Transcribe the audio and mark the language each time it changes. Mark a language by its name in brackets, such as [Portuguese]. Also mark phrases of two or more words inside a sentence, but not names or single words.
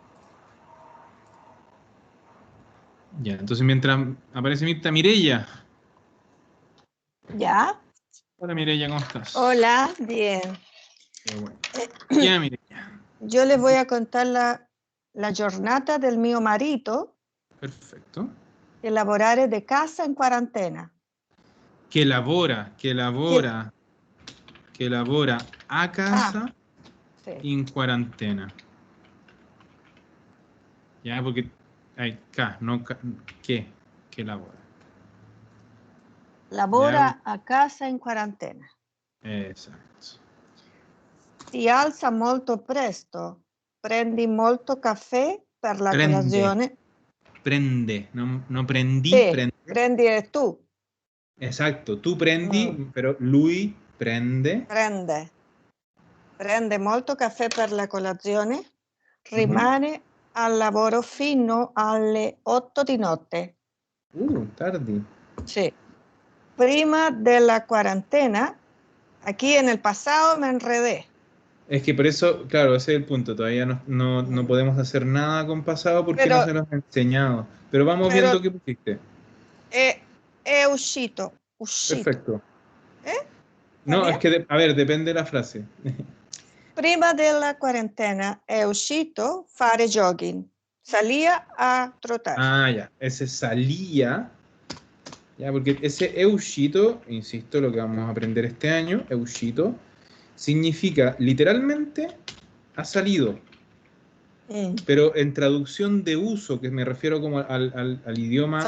[Spanish] Ya, entonces mientras aparece Mirta, Mireia. ¿Ya? Hola Mireia, ¿cómo estás? Hola, bien. Qué bueno. Ya, Mireia. Yo les voy a contar [Italian] la giornata del mio marito. [Spanish] Perfecto. Que lavorare de casa en cuarentena. Que labora a casa en cuarentena. Ya, porque hay K, no que labora. [Italian] Lavora a casa in quarantena. Esatto. Si alza molto presto, prendi molto caffè per la colazione. Prende, no prendí, sì, prende. [Spanish] Prendi eres tú. [Italian] Esatto, tu prendi, però lui prende. Prende molto caffè per la colazione, rimane al lavoro fino alle 8 di notte. Tardi. [Spanish] Sí. Prima de la cuarentena, aquí en el pasado me enredé. Es que por eso, claro, ese es el punto. Todavía no podemos hacer nada con pasado porque no se los he enseñado. Pero vamos viendo qué pusiste. [Italian] È uscito. [Spanish] Perfecto. No, es que, a ver, depende de la frase. [Italian] Prima della quarantena è uscito fare jogging. [Spanish] Salía a trotar. Ah, ya. Ese salía. Ya, porque ese eushito, insisto, lo que vamos a aprender este año, eushito, significa literalmente ha salido. Pero en traducción de uso, que me refiero como al idioma